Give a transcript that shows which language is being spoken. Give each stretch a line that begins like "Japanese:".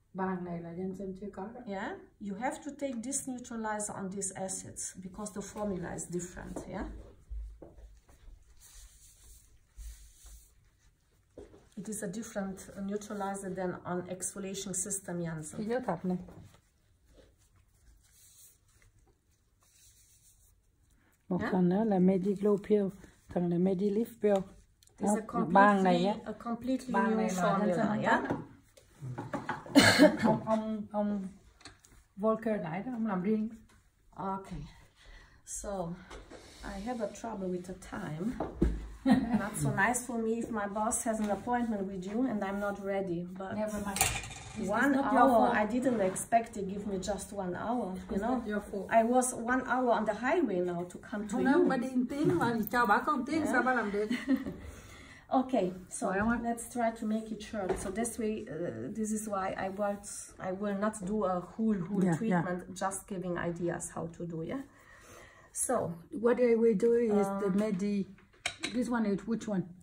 English: Yeah, you have to take this neutralizer on these acids because the formula is different. Yeah, it is a different neutralizer than on exfoliation system Janssen.
Vietnamese: Một thằng nữa là Medi-Glow Pure, thằng là Medi-Lift Pure.
English: It's a completely new formula, yeah?
Vietnamese: ông Volker nãy đó, ông làm riêng.
English: Okay, so I have a trouble with the time. Not so nice for me if my boss has an appointment with you and I'm not ready, but never mind. 1 hour, I didn't expect to give me just 1 hour, you know. Your fault. I was 1 hour on the highway now to come to you. you.
Vietnamese: Bà đi 1 tiếng mà cho bà có 1 tiếng sao bà làm được?
English: Okay, so let's try to make it short. So this way, this is why I will not do a whole treatment, just giving ideas how to do, yeah? So, what I will do is the this one is which one?